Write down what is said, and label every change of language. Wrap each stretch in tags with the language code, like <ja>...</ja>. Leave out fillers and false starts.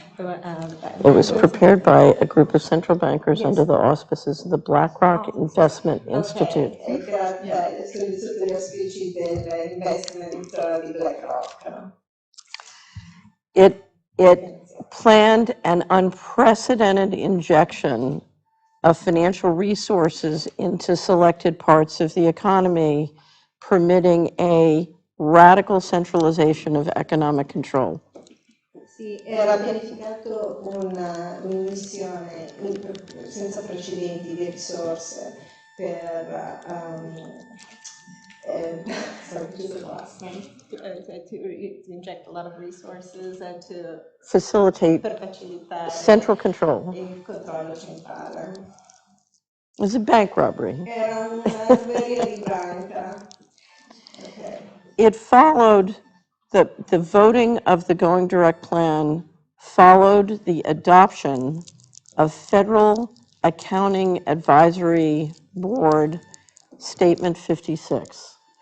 <en>It was prepared by a group of central bankers under the auspices of the BlackRock Investment Institute.</en> <it>Grazie, sotto gli auspici dell'investment di BlackRock.</it> <en>It planned an unprecedented injection of financial resources into selected parts of the economy, permitting a radical centralization of economic control.</en> <it>Sì, era pianificato un'immissione senza precedenti di risorse per</it> <en>to inject a lot of resources and to Facilitate central control.</en> <it>Il controllo centrale.</it> <en>It was a bank robbery.</en> <it>Era una ruberia di banca. Okay.</it> <en>It followed the voting of the Going Direct plan followed the adoption of Federal Accounting Advisory Board Statement 56.</en>